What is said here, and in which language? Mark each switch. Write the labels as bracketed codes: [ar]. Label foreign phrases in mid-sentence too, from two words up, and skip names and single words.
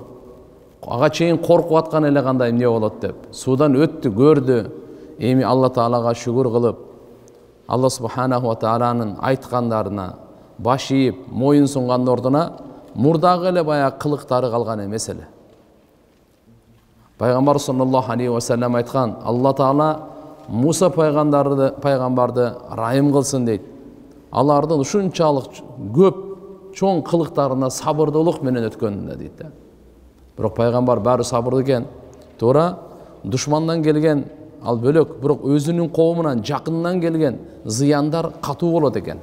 [ky] Ага чейин коркуп аткан эле кандай эмне болот деп. Суудан өттү, көрдү. Эми Алла Таалага шүгүр кылып, Алла [ar] سبحانه وتعالى [ky] айткандарына баш ийип, моюн сунгандын ордуна мурдагы эле баягы кылыктары калган эмес эле. Пайгамбар [ar] صلى الله عليه وسلم [ky] айткан, Алла Таала Муса пайгамбарды райым кылсын дейт. Алардын ушунчалык көп чоң кылыктарына сабырдуулук менен өткөнүндө дейт. Бирок пайгамбар баары сабырдуу экен. Туура душмандан келген ал бөлөк, бирок өзүнүн коомунан, жакынынан келген зыяндар катуу болот экен.